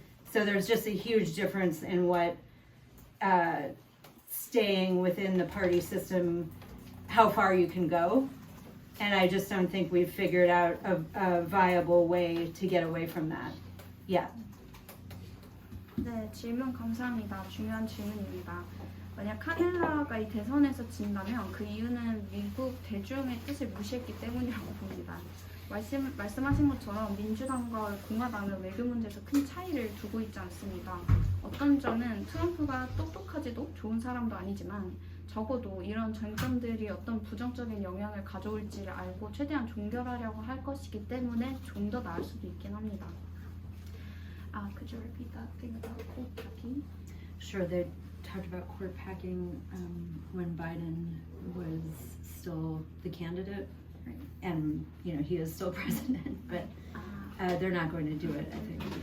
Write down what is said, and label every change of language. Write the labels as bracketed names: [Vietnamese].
[English] So there's just a huge difference in what staying within the party system, how far you can go. And I just don't think we've figured out a viable way to get away from that yet. [Korean] 네, 질문 감사합니다. 중요한 질문입니다. 만약 카넬라가 이 대선에서 진다면 그 이유는 미국 대중의 뜻을 무시했기 때문이라고 봅니다. 말씀하신 것처럼 민주당과 공화당은 외교 문제에서 큰 차이를 두고 있지 않습니다. 어떤 점은 트럼프가 똑똑하지도 좋은 사람도 아니지만 적어도 이런 쟁점들이 어떤 부정적인 영향을 가져올지를 알고 최대한 종결하려고 할 것이기 때문에 좀 더 나을 수도 있긴 합니다. [English] Could you repeat that thing about cold packing? Sure, they talked about court packing when Biden was still the candidate, and he is still president, but they're not going to do it, I think.